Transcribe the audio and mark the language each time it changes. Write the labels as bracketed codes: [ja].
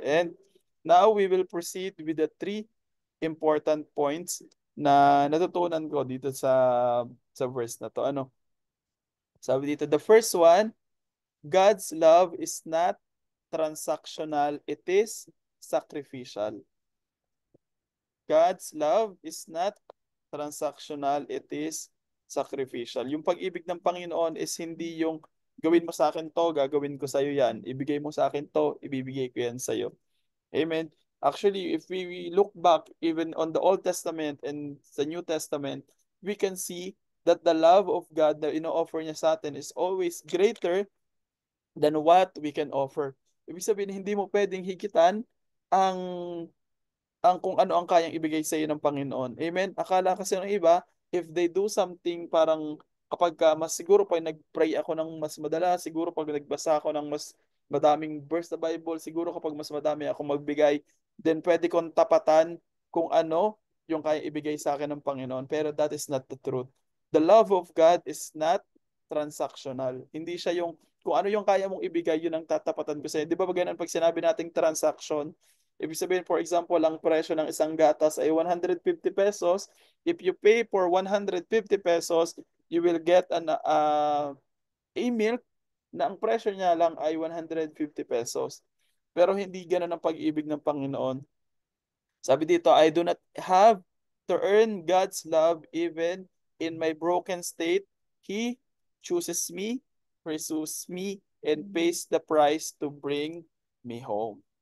[en] And now we will proceed with the three important points [tl] na natutunan ko dito sa verse na to. Ano? Sabi dito, [en] the first one, God's love is not transactional, it is sacrificial. God's love is not transactional, it is sacrificial. [tl] Yung pag-ibig ng Panginoon is hindi yung gawin mo sa akin to, gagawin ko sa iyo yan. Ibigay mo sa akin to, ibibigay ko yan sa iyo. Amen. [en] Actually, if we look back even on the Old Testament and the New Testament, we can see that the love of God [tl] na ino-offer niya sa atin [en] is always greater than what we can offer. [tl] Ibig sabihin, hindi mo pwedeng higitan ang kung ano ang kayang ibigay sa iyo ng Panginoon. Amen? Akala kasi ng iba, [en] if they do something [tl] parang kapag mas siguro pag nag-pray ako ng mas madala, siguro pag nagbasa ako ng mas madaming verse sa Bible, siguro kapag mas madami ako magbigay, then pwede kong tapatan kung ano yung kaya ibigay sa akin ng Panginoon. Pero [en] that is not the truth. The love of God is not transactional. [tl] Hindi siya yung kung ano yung kaya mong ibigay, yun ang tatapatan ko sa'yo. Di ba ganun pag sinabi nating transaction, ibig sabihin, [en] for example, [tl] ang presyo ng isang gatas ay 150 pesos. [en] If you pay for 150 pesos, you will get a milk [tl] na ang presyo niya lang ay [en] 150 pesos. [tl] Pero hindi ganun ang pag-ibig ng Panginoon. Sabi dito, [en] I do not have to earn God's love even in my broken state. He chooses me, pursues me, and pays the price to bring me home.